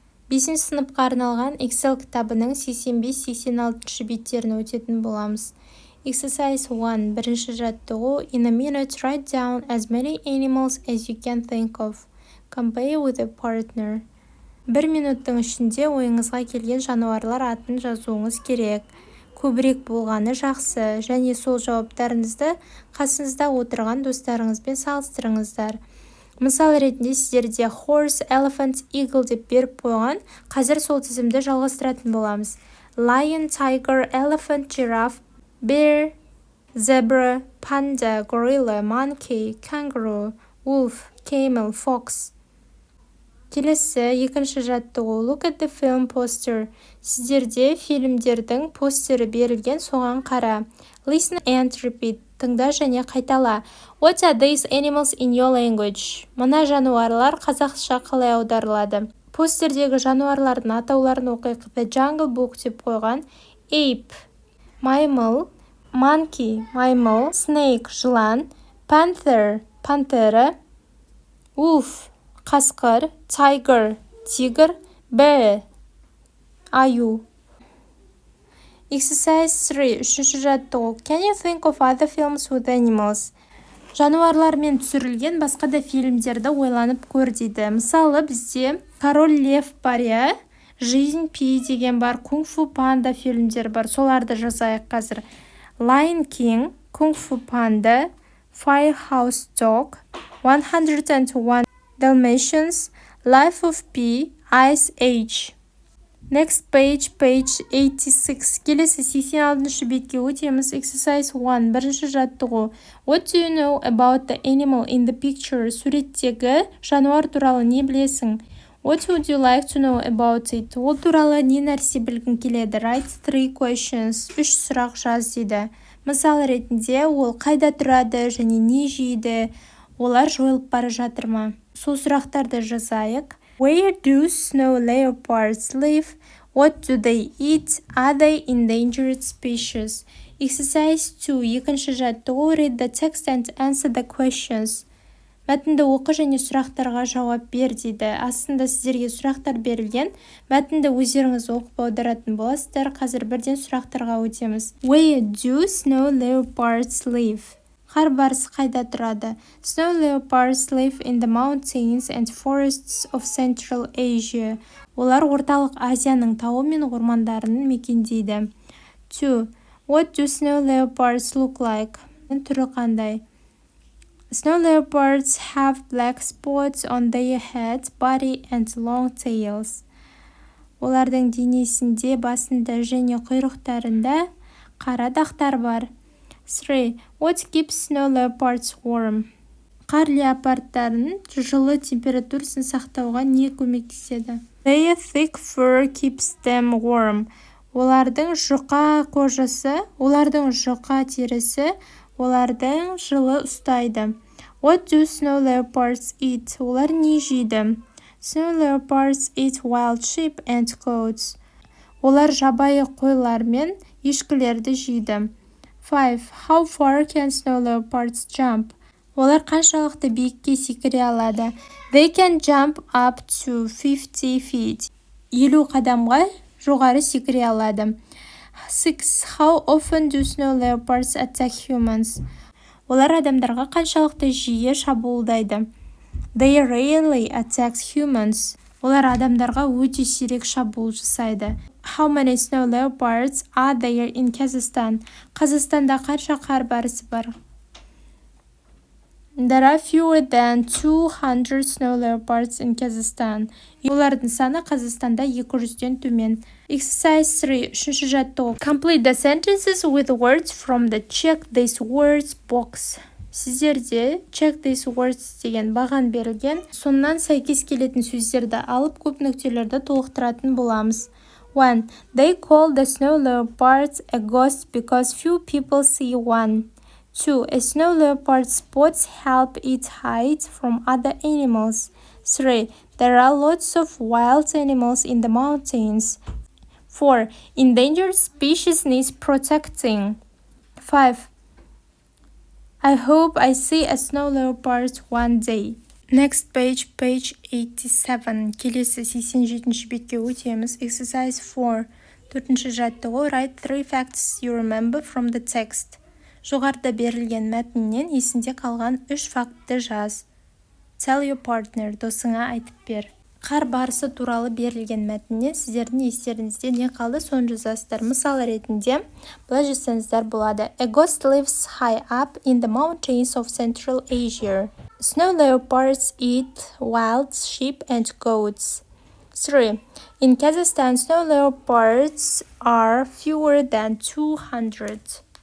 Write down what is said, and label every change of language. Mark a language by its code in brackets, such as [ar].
[kk] 5 сыныпқа арналған Excel кітабының 85-86 беттерін өтетін боламыз. Exercise 1. Бірінші жаттығу. [en] In a minute, write down as many animals as you can think of. Compare with a partner. [kk] 1 минуттың ішінде ойыңызға келген жануарлар атын жазуыңыз керек. Көбірек болғаны жақсы, және сол жауаптарыңызды қасыңызда отырған достарыңызбен салыстырыңыздар. Мысал ретінде сіздерде [en] horse, elephant, eagle [kk] деп беріп қойған, қазір сол тізімді жалғастыратын боламыз. [en] Lion, tiger, elephant, giraffe, bear, zebra, panda, gorilla, monkey, kangaroo, wolf, camel, fox. [kk] Келесі, екінші жаттығу. [en] Look at the film poster. [kk] Сіздерде фильмдердің постері берілген, соған қара. [en] Listen and repeat. [kk] Тыңда және қайтала. [en] What are these animals in your language? [kk] Мына жануарлар қазақша қалай аударылады? Постердегі жануарлардың атауларын оқиық. The Jungle Book деп қойған. Ape, маймыл. Monkey, маймыл. Snake, жылан. Panther, пантера. Wolf, қасқыр. Tiger, тигр. Bear, аю. Exercise 3. Үшінші жаттығу. [en] Can you think of other films with animals? [kk] Жануарлармен түсірілген басқа да фильмдерді ойланып көр дейді. Мысалы, бізде Король Лев бар, я? Жизнь Пи деген бар, Кунг-фу Панда фильмдер бар. Соларды жазайық қазір. [en] Lion King, Кунг-фу Панда, Firehouse Dog, 101 Dalmatians, Life of Pi, Ice Age. Next page 86. [kk] Келесі 86 бетке өтеміз. [en] Exercise 1. [kk] Бірінші жаттығу. [en] What do you know about the animal in the picture? [kk] Суреттегі жануар туралы не білесің? [en] What would you like to know about it? [kk] Ол туралы не нәрсе білгің келеді? [en] Write 3 questions. [kk] 3 сұрақ жаз дейді. Мысал ретінде ол қайда тұрады және не жейді? Олар жойылып бара жатыр ма? Сол сұрақтарды жазайық. [en] Where do snow leopards live? What do they eat? Are they endangered species? [kk] Exercise 2. Екінші жаттығу. [en] Read the text and answer the questions. [kk] Мәтінді оқы және сұрақтарға жауап бер дейді. Астында сіздерге сұрақтар берілген. Мәтінді өздеріңіз оқып аударатын боласыздар. Қазір бірден сұрақтарға өтеміз. [en] Where do snow leopards live? [kk] Қар барысы қайда тұрады? [en] Snow leopards live in the mountains and forests of Central Asia. [kk] Олар орталық Азияның тауы мен ормандарын мекендейді. 2. [en] What do snow leopards look like? [kk] Түрі қандай? [en] Snow leopards have black spots on their head, body and long tails. [kk] Олардың денесінде, басында және құйрықтарында қара дақтар бар. 3. [en] What keeps snow leopards warm? [kk] Қар леопардтарын жылы температурасын сақтауға не көмектеседі? [en] Their thick fur keeps them warm. [kk] Олардың жұқа кожасы, олардың жұқа терісі, олардың жылы ұстайды. [en] What do snow leopards eat? [kk] Олар не жейді? [en] Snow leopards eat wild sheep and goats. [kk] Олар жабайы қойлар мен ешкілерді жейді. 5. [en] How far can snow leopards jump? [kk] Олар қаншалықты биікке секіре алады? [en] They can jump up to 50 feet. [kk] 50 қадамға жоғары секіре алады. 6. [en] How often do snow leopards attack humans? [kk] Олар адамдарға қаншалықты жиі шабуылдайды? [en] They rarely attack humans. [kk] Олар адамдарға өте сирек шабуыл жасайды. [en] How many snow leopards are there in Kazakhstan? [kk] Қазақстанда қанша қар барысы бар? [en] There are fewer than 200 snow leopards in Kazakhstan. [kk] Олардың саны Қазақстанда 200-ден төмен. Exercise 3. Үшінші жаттығу. [en] Complete the sentences with words from the check these words box. [kk] Сіздерде [en] check these words [kk] деген баған берілген. Соннан сәйкес келетін сөздерді алып көп нүктелерді толықтыратын боламыз. 1. [en] They call the snow leopards a ghost because few people see one. 2. A snow leopard's spots help it hide from other animals. 3. There are lots of wild animals in the mountains. 4. Endangered species needs protecting. 5. I hope I see a snow leopard one day. Next page 87. [kk] Келесі 87 бетке өтеміз. Exercise 4. Төртінші жаттығу. [en] Write 3 facts you remember from the text. [kk] Жоғарыда берілген мәтіннен есінде қалған 3 фактты жаз. [en] Tell your partner. [kk] Досыңа айтып бер. Қар барысы туралы берілген мәтіннен сіздердің естеріңізде не қалды, соны жазасыздар. Мысал ретінде былай жазсаңыздар болады. [en] A ghost lives high up in the mountains of Central Asia. Snow leopards eat wild sheep and goats. 3. In Kazakhstan, snow leopards are fewer than 200.